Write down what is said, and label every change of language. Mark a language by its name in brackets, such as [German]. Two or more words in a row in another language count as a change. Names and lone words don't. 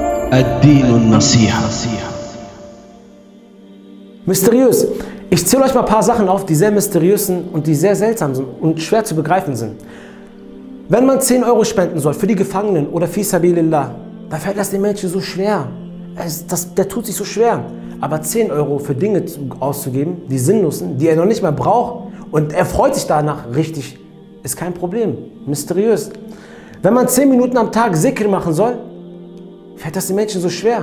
[Arabic] الدين النصيحة. [German] Mysteriös. Ich zähle euch mal ein paar Sachen auf, die sehr mysteriös sind und die sehr seltsam sind und schwer zu begreifen sind. Wenn man 10 Euro spenden soll für die Gefangenen oder [Arabic] في سبيل الله, [German] da fällt das den Menschen so schwer. Der tut sich so schwer. Aber 10 Euro für Dinge auszugeben, die sinnlos sind, die er noch nicht mehr braucht und er freut sich danach richtig, ist kein Problem. Mysteriös. Wenn man 10 Minuten am Tag Zikr machen soll, fällt das den Menschen so schwer.